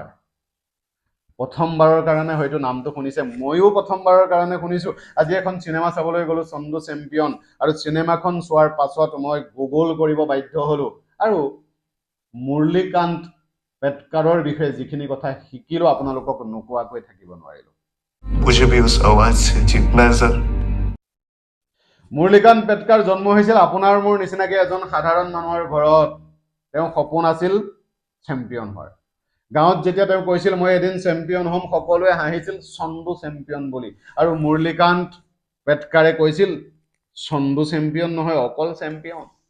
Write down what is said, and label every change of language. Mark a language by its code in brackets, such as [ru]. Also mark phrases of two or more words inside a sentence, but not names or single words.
[as] প্ৰথমবাৰৰ কাৰণে হয়তো নামটো শুনিছে, ময়ো প্ৰথমবাৰৰ কাৰণে শুনিছো। আজি এখন চিনেমা চাবলৈ গ'লো, চন্দু চেম্পিয়ন, আৰু চিনেমাখন চোৱাৰ পাছত মই গুগল কৰিব বাধ্য হলো, আৰু মুৰলীকান্ত পেটকাৰৰ বিষয়ে যিখিনি কথা শিকিলো আপোনালোকক নোকোৱাকৈ থাকিব নোৱাৰিলো। [hi] मुझे भी उस आवाज से जीतना है सर। [as] মুৰলীকান্ত পেটকাৰ জন্ম হৈছিল আপোনাৰ মোৰ নিচিনাকে এজন সাধাৰণ মানুহৰ ঘৰত। তেওঁ সপোন আছিল চেম্পিয়ন হোৱাৰ। গাঁৱত যেতিয়া তেওঁ কৈছিল মই এদিন চেম্পিয়ন হ'ম, সকলোৱে হাঁহিছিল চন্দু চেম্পিয়ন বুলি, আৰু মুৰলীকান্ত পেটকাৰে কৈছিল চন্দু চেম্পিয়ন নহয়, অকল চেম্পিয়ন।